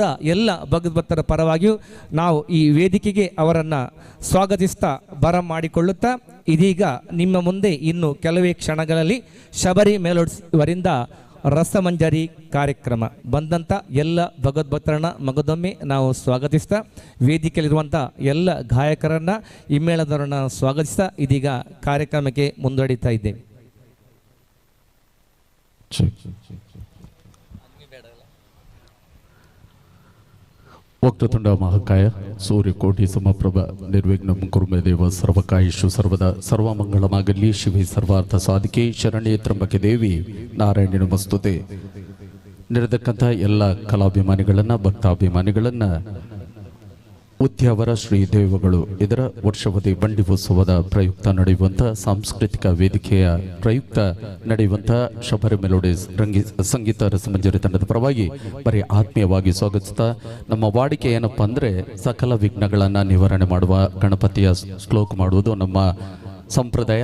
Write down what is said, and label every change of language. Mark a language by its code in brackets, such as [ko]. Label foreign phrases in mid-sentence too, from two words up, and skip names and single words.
[kn] ಎಲ್ಲ ಭಗವದ್ಭಕ್ತರ ಪರವಾಗಿಯೂ ನಾವು ಈ ವೇದಿಕೆಗೆ ಅವರನ್ನು ಸ್ವಾಗತಿಸ್ತಾ ಬರಮಾಡಿಕೊಳ್ಳುತ್ತಾ, ಇದೀಗ ನಿಮ್ಮ ಮುಂದೆ ಇನ್ನು ಕೆಲವೇ ಕ್ಷಣಗಳಲ್ಲಿ ಶಬರಿ ಮೆಲೋಡ್ಸ್ ಇವರಿಂದ ರಸಮಂಜರಿ ಕಾರ್ಯಕ್ರಮ ಬಂದಂಥ ಎಲ್ಲ ಭಗವದ್ಭಕ್ತರನ್ನ ಮಗದೊಮ್ಮೆ ನಾವು ಸ್ವಾಗತಿಸ್ತಾ, ವೇದಿಕೆಯಲ್ಲಿರುವಂಥ ಎಲ್ಲ ಗಾಯಕರನ್ನು, ಹಿಮ್ಮೇಳದವರನ್ನು ಸ್ವಾಗತಿಸ್ತಾ ಇದೀಗ ಕಾರ್ಯಕ್ರಮಕ್ಕೆ ಮುಂದುವರಿತಾ ಇದ್ದೇವೆ. [sa] ವಕ್ರತುಂಡ ಮಹಾಕಾಯ ಸೂರ್ಯಕೋಟಿ ಸಮಪ್ರಭ ನಿರ್ವಿಘ್ನಂ ಕುರುಮೇ ದೇವ ಸರ್ವಕಾಯೇಷು ಸರ್ವದಾ ಸರ್ವಮಂಗಳಮಾಗಲಿ ಶಿವೆ ಸರ್ವಾರ್ಥ ಸಾಧಿಕೆ ಶರಣ್ಯೇ ತ್ರ್ಯಂಬಕೆ ದೇವಿ ನಾರಾಯಣಿ ನಮಸ್ತುತೆ. [kn] ನೆರೆದಕ್ಕಂಥ ಎಲ್ಲ ಕಲಾಭಿಮಾನಿಗಳನ್ನು, ಭಕ್ತಾಭಿಮಾನಿಗಳನ್ನು ಉದ್ಯಾವರ ಶ್ರೀ ದೇವಗಳು ಇದರ ವರ್ಷವಧಿ ಬಂಡಿ ಉತ್ಸವದ ಪ್ರಯುಕ್ತ ನಡೆಯುವಂಥ ಸಾಂಸ್ಕೃತಿಕ ವೇದಿಕೆಯ ಪ್ರಯುಕ್ತ ನಡೆಯುವಂಥ ಶಬರಿ ಮೆಲೋಡಿಸ್ ಸಂಗೀತ ರಸಮಂಜರಿ ತಂಡದ ಪರವಾಗಿ ಬರೀ ಆತ್ಮೀಯವಾಗಿ ಸ್ವಾಗತಿಸ್ತಾ, ನಮ್ಮ ವಾಡಿಕೆ ಏನಪ್ಪ ಅಂದರೆ ಸಕಲ ವಿಘ್ನಗಳನ್ನು ನಿವಾರಣೆ ಮಾಡುವ ಗಣಪತಿಯ ಶ್ಲೋಕ ಮಾಡುವುದು ನಮ್ಮ ಸಂಪ್ರದಾಯ.